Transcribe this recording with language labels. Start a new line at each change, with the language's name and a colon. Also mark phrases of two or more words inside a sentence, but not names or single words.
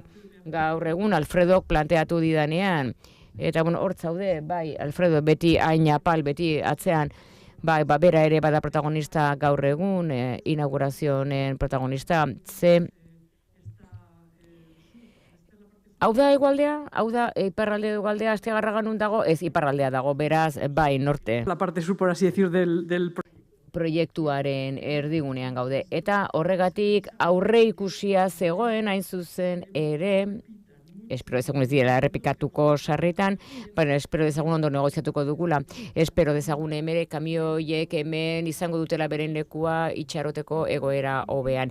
Basque: Gaur egun Alfredok planteatu didanean, eta hor zaude, bai, Alfredo beti hain apal, beti atzean, bai, bera ere bada protagonista gaur egun, inaugurazioen protagonista, ze... Hau da egualdea? Hau da iparralde egualdea Astigarragan nun dago? Ez iparraldea dago, beraz, bai, norte.
Spanish: La parte sur, por así decir, del
Basque: proiektuaren erdigunean gaude. Eta horregatik aurre ikusia zegoen hain zuzen ere, espero dezagun ez direla errepikatuko sarritan, baina espero dezagun ondo negoziatuko dugula. Espero dezagun hemen kamioiek hemen izango dutela beren lekua itxaroteko egoera hobean.